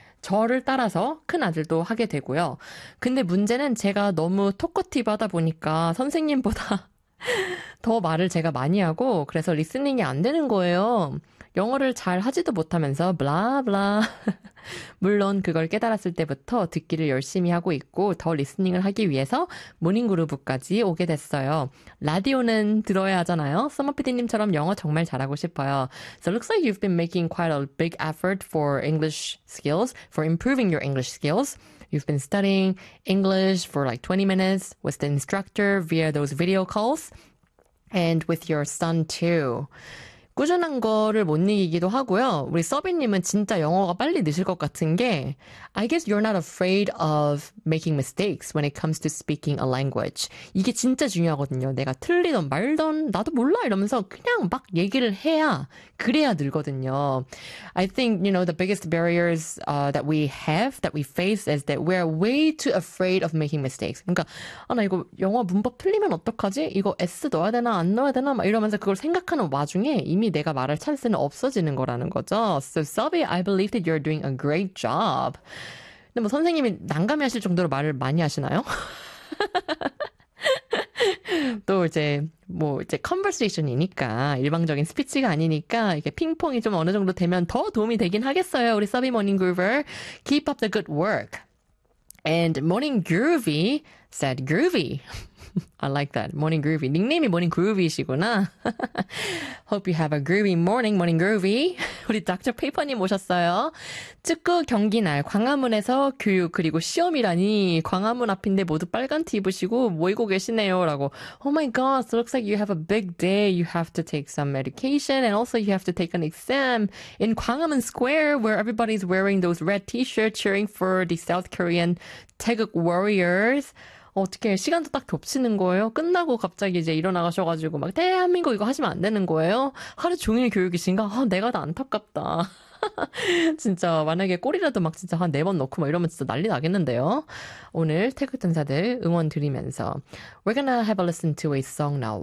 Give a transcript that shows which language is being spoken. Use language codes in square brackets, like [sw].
[ko] 저를 따라서 큰 아들도 하게 되고요. 근데 문제는 제가 너무 토커티브하다 보니까 선생님보다 더 말을 제가 많이 하고 그래서 리스닝이 안 되는 거예요. 영어를 잘 하지도 못하면서 블라블라. 물론 그걸 깨달았을 때부터 듣기를 열심히 하고 있고 더 리스닝을 하기 위해서 모닝그루브까지 오게 됐어요. 라디오는 들어야 하잖아요. 서머PD님처럼 영어 정말 잘하고 싶어요. [en] So it looks like you've been making quite a big effort for English skills, for improving your English skills. You've been studying English for like 20 minutes with the instructor via those video calls and with your son too. [ko] 꾸준한 거를 못 이기기도 하고요. 우리 서비님은 진짜 영어가 빨리 느실 것 같은 게 [en] I guess you're not afraid of making mistakes when it comes to speaking a language. [ko] 이게 진짜 중요하거든요. 내가 틀리던 말던 나도 몰라 이러면서 그냥 막 얘기를 해야 그래야 늘거든요. [en] I think, you know, the biggest barriers that we have, that we face is that we're way too afraid of making mistakes. [ko] 그러니까, 아, 나 이거 영어 문법 틀리면 어떡하지? 이거 S 넣어야 되나 안 넣어야 되나? 막 이러면서 그걸 생각하는 와중에 이미 내가 말할 찬스는 없어지는 거라는 거죠. [en] So, Sabi, I believe that you're doing a great job. [ko] 근데 뭐 선생님이 난감해하실 정도로 말을 많이 하시나요? 또 이제 뭐 이제 컨버세이션이니까 일방적인 스피치가 아니니까 이게 핑퐁이 좀 어느 정도 되면 더 도움이 되긴 하겠어요. 우리 [en] Sabi Morning Groover, keep up the good work. And Morning Groovy said, "Groovy." I like that. Morning Groovy. [ko] 닉네임이 [en] Morning Groovy이시구나. Hope you have a groovy morning, Morning Groovy. [ko] 우리 닥터 페이퍼님 오셨어요. 축구 경기 날 광화문에서 교육 그리고 시험이라니 광화문 앞인데 모두 빨간 티 입으시고 모이고 계시네요. 라고. [en] Oh my gosh, looks like you have a big day. You have to take some medication and also you have to take an exam in Gwanghwamun Square where everybody is wearing those red t-shirts cheering for the South Korean 태극 warriors. [ko] 어떻게 시간도 딱 겹치는 거예요? 끝나고 갑자기 이제 일어나가셔가지고 막 대한민국 이거 하시면 안 되는 거예요? 하루 종일 교육이신가? 아, 내가 더 안타깝다. 진짜 만약에 꼬리라도 막 진짜 한 네 번 넣고 막 이러면 진짜 난리 나겠는데요? 오늘 태극 전사들 응원 드리면서 [en] We're gonna have a listen to a song now.